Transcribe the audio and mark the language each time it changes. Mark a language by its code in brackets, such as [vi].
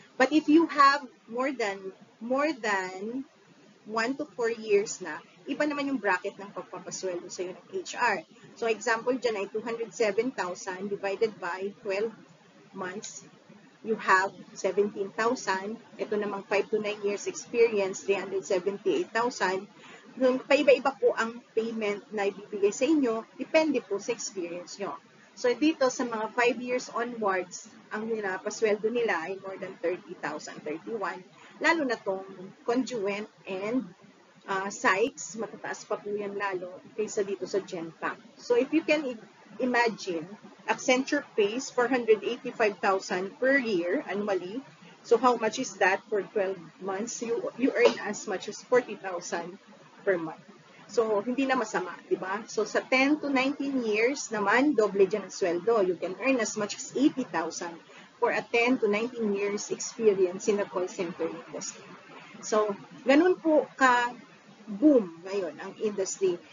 [en] But if you have more than 1 to 4 years [tl] na, iba naman yung bracket ng pagpapasweldo sa iyo ng HR. [en] So example [tl] dyan ay [en] 207,000 divided by 12 months, you have 17,000. [tl] Ito namang 5 to 9 years experience, 378,000. Paiba-iba po ang payment na ibibigay sa inyo, depende po sa experience nyo. So dito sa mga 5 years onwards, ang pinapasweldo nila ay more than 30,000, 31. Lalo na tong conjoint and sites, matataas pa po yan lalo kaysa dito sa Genpact. [en] So if you can imagine, Accenture pays 485,000 per year annually. So how much is that for 12 months? You earn as much as 40,000 per month. [tl] So hindi na masama, di ba? So sa 10 to 19 years naman, doble dyan ang sweldo. [en] You can earn as much as 80,000 for a 10 to 19 years experience in the call center industry. [tl] So ganun po ka boom ngayon ang industry.